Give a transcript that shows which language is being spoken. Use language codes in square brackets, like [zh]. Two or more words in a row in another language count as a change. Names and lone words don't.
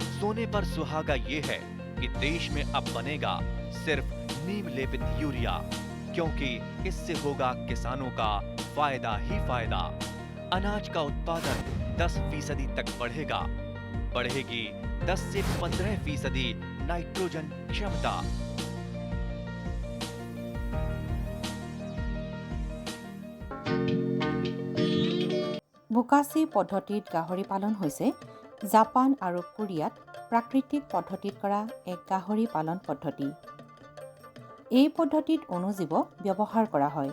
[hi] सोने पर सुहागा ये है कि देश में अब बनेगा सिर्फ नीम लेपित यूरिया, क्योंकि इससे होगा किसानों का फायदा ही फायदा। अनाज का उत्पादन 10% तक बढ़ेगा। बढ़ेगी 10 से 15% नाइट्रोजन क्षमता। [as] বুকাচি পদ্ধতিত গাহৰি পালন হৈছে জাপান আৰু কোৰিয়াত প্ৰাকৃতিক পদ্ধতিত কৰা এক গাহৰি পালন পদ্ধতি। এই পদ্ধতিত অণুজীৱ ব্যৱহাৰ কৰা হয়।